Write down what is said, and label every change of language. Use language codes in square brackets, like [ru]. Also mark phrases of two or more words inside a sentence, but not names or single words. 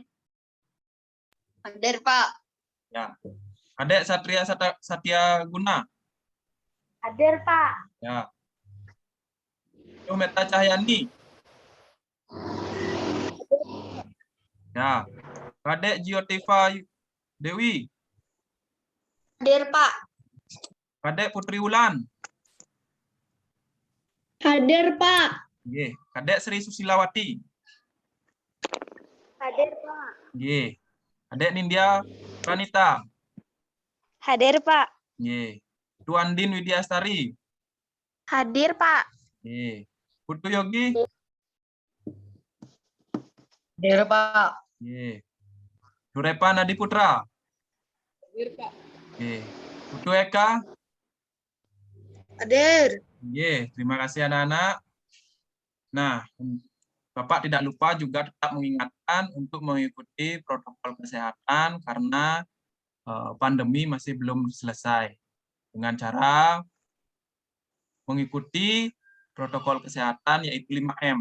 [id] Hadir, Pak. Ya. Adek Satya Guna? Hadir, Pak. Ya. Meta Cahyani? Ya. Kadek Jiotiva Dewi? Hadir, Pak. Kadek Putri Wulan? Hadir, Pak. Ye. Kadek Sri Susilawati? Hadir, Pak. Ye. Kadek Nindya Pranita? Hadir, Pak. Ye. Tuan Din Widyastari? Hadir, Pak. Ye. Putu Yogi? Hadir, Pak. Ye. Durepan Adi Putra? Hadir, Pak. Ye. Putu Eka? Hadir. Ye. Terima kasih anak-anak. Nah, Bapak tidak lupa juga tetap mengingatkan untuk mengikuti protokol kesehatan karena pandemi masih belum selesai. Dengan cara mengikuti protokol kesehatan yaitu 5M.